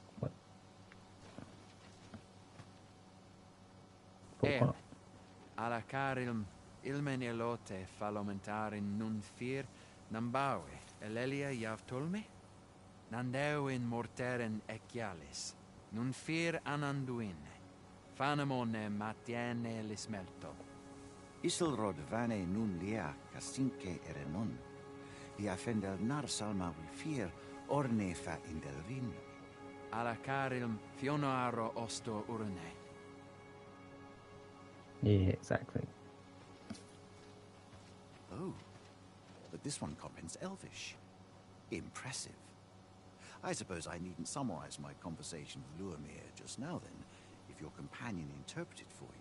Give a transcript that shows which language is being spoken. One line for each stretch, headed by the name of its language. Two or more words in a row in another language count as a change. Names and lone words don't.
Quenya: Alla carilm ilmen elote falomentarin nun fir nambawe elelia javtolme nandeu in morteren ecialis nun fir ananduine fanamone matiene lismelto Isilrod vane nun lia casinque erenon lia fendel nar salma wilfir orne fa indelvin alla carilm fionoaro osto urne.
English: Yeah, exactly. Oh, but this one comprehends Elvish. Impressive. I suppose I needn't summarize my conversation with Luamir just now then, if your companion interpreted for you.